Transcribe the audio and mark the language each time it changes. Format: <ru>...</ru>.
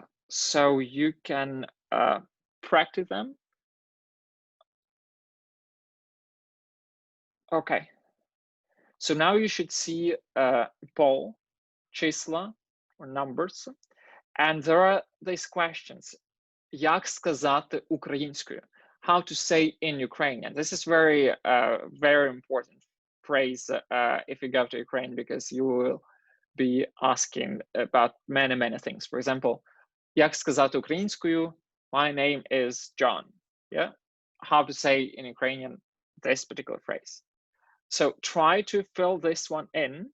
<en>So you can practice them. Okay. So now you should see a poll, числа, or numbers, and there are these questions.</en> <uk>Як сказати українською?</uk> <en>How to say in Ukrainian. This is very, very important phrase if you go to Ukraine, because you will be asking about many, many things. For example,</en> <uk>як сказати українською?</uk> <en>My name is John. Yeah, how to say in Ukrainian this particular phrase. So try to fill this one in.</en>